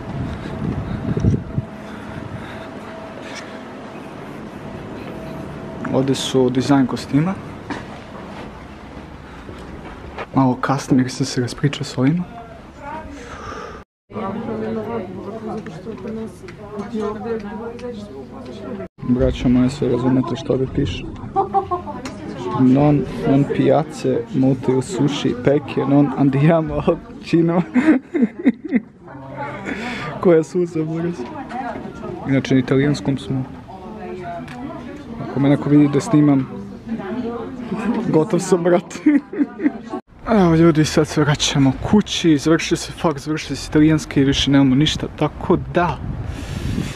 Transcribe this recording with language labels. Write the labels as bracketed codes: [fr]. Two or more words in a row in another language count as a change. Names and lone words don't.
[sr] Ovdje su dizajn kostima. Malo kasnije sam se raspričao s ovima. Braćo moje, sve razumete što ovdje piše. [it] Non piace molto sushi perché non andiamo al cinema. [sr] Koja suza, brzo. Inače, na italijanskom smo. Ako me neko vidi da snimam, gotov sam, brat. Evo ljudi, sad se vraćamo kući, završio se faks, završio se italijanski i više nemamo ništa, tako da.